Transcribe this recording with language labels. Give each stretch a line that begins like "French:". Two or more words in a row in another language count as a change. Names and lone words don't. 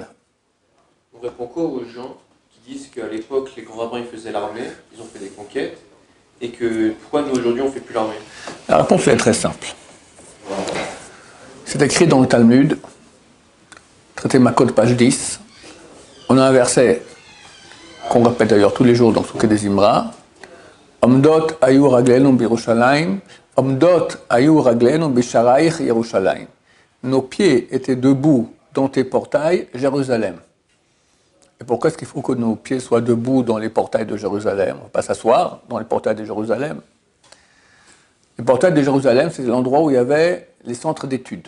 French: On répond quoi aux gens qui disent qu'à l'époque, les grands rabbins ils faisaient l'armée, ils ont fait des conquêtes, et que pourquoi nous aujourd'hui on ne fait plus l'armée? La réponse est très simple. C'est écrit dans le Talmud, traité Makot, page 10. On a un verset qu'on répète d'ailleurs tous les jours dans Souké des Imra.
Hebrew: עומדות היו רגלינו בירושלים, עומדות היו רגלינו בשערייך ירושלים.
French: Nos pieds étaient debout dans tes portails, Jérusalem. Et pourquoi est-ce qu'il faut que nos pieds soient debout dans les portails de Jérusalem? On ne va pas s'asseoir dans les portails de Jérusalem. Les portails de Jérusalem, c'est l'endroit où il y avait les centres d'études.